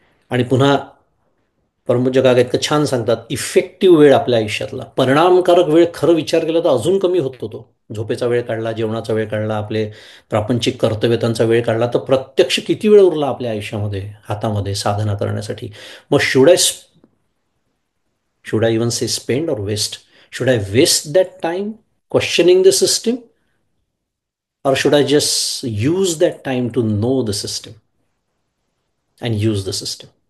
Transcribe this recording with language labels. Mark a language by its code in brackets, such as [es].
[mr] आणि पुन्हा परमपूज्य काका इतकं छान सांगतात, इफेक्टिव्ह वेळ आपल्या आयुष्यातला परिणामकारक वेळ खरं विचार केला तर अजून कमी होतो तो. झोपेचा वेळ काढला, जेवणाचा वेळ काढला, आपले प्रापंचिक कर्तव्यतांचा वेळ काढला तर प्रत्यक्ष किती वेळ उरला आपल्या आयुष्यामध्ये हातामध्ये साधना करण्यासाठी. [en] मग should I even say spend or waste? Should I waste that time questioning the system, or should I just use that time to know the system and use the system?